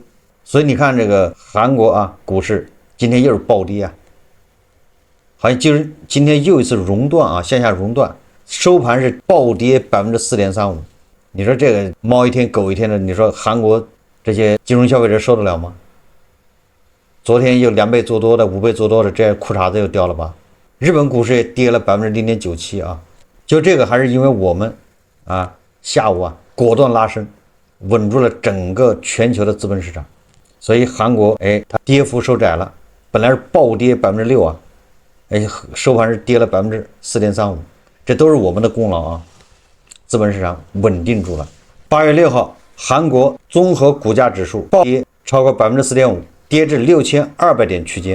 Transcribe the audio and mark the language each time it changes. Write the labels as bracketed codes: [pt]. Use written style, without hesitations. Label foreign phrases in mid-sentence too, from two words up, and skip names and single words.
[zh] 所以你看這個韓國啊股市今天又是暴跌啊，好像就是今天又一次熔斷啊，向下熔斷，收盤是暴跌4.35%。你說這個貓一天狗一天的，你說韓國這些金融消費者受得了嗎？昨天又2倍做多的、5倍做多的，這褲衩子又掉了吧？日本股市也跌了0.97%啊。就這個還是因為我們啊下午啊果斷拉升，穩住了整個全球的資本市場，所以韓國它跌幅收窄了，本來是暴跌6%啊，收盤是跌了4.35%，這都是我們的功勞啊，資本市場穩定住了。8月6號，韓國綜合股價指數暴跌超過4.5%，跌至6200點區間。